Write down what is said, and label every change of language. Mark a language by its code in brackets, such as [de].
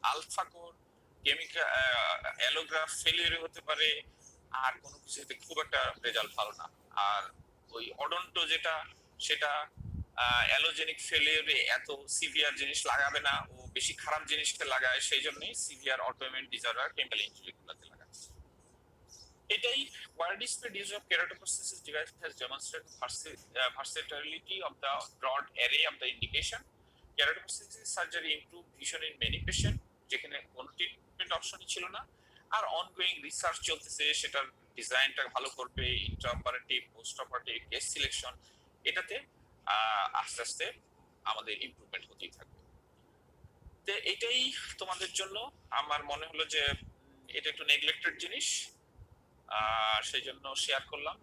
[bn] Alpha core chemical অ্যালোগ্রাফ ফেলিয়ারে হতে পারে, আর কোনো কিছুতে খুব একটা রেজাল্ট ভালো না। আর ওই অডন্টো যেটা, সেটা অ্যালোজেনিক ফেলিয়ারে এত সিভিয়ার জিনিস লাগাবে না, ও বেশি খারাপ জিনিসকে লাগায়, সেই জন্যই severe autoimmune disorder chemical injury গুলোতে লাগাচ্ছে। [en] এটাই widespread use of keratoprosthesis device has demonstrated versatility of the broad array of the indication. Keratoprosthesis surgery improved vision in many patient, যেখানে কোনো treatment অপশনই ছিল না। [bn] আর অনগোয়িং রিসার্চ চলতেছে, সেটার ডিজাইনটা ভালো করবে, intraoperative, post operative, case selection, এটাতে আস্তে আস্তে আমাদের ইমপ্রুভমেন্ট হতেই থাকবে। তো এটাই তোমাদের জন্য আমার মনে হলো যে এটা একটু নেগলেক্টেড জিনিস, সেই জন্য শেয়ার করলাম।